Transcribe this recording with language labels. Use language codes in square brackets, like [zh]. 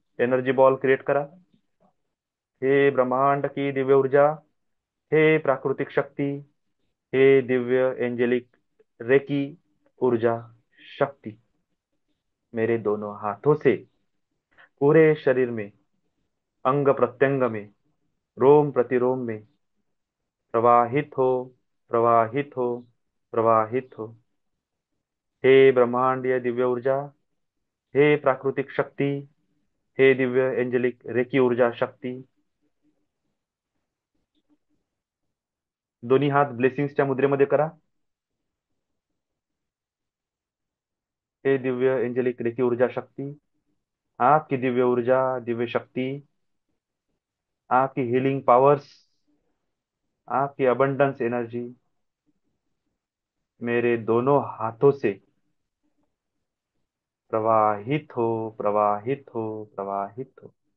[mr] Energy ball create करा. [hi] हे ब्रह्मांड की दिव्य ऊर्जा, हे प्राकृतिक शक्ति, हे दिव्य एंजेलिक रेकी ऊर्जा शक्ति, मेरे दोनों हाथों से पूरे शरीर में, अंग प्रत्यंग में, रोम प्रतिरोम में प्रवाहित हो, प्रवाहित हो, प्रवाहित हो. हे ब्रह्मांडीय दिव्य ऊर्जा, [mr] हे प्राकृतिक शक्ती, हे दिव्य एंजेलिक रेकी ऊर्जा शक्ती, दोन्ही हात ब्लेसिंग्सच्या मुद्रेमध्ये करा. [hi] हे दिव्य एंजेलिक रेकी ऊर्जा शक्ती, आपकी दिव्य ऊर्जा, दिव्य शक्ति, आपकी हीलिंग पावर्स, आपकी अबंडेंस एनर्जी मेरे दोनों हाथों से प्रवाहित हो, प्रवाहित हो, प्रवाहित हो.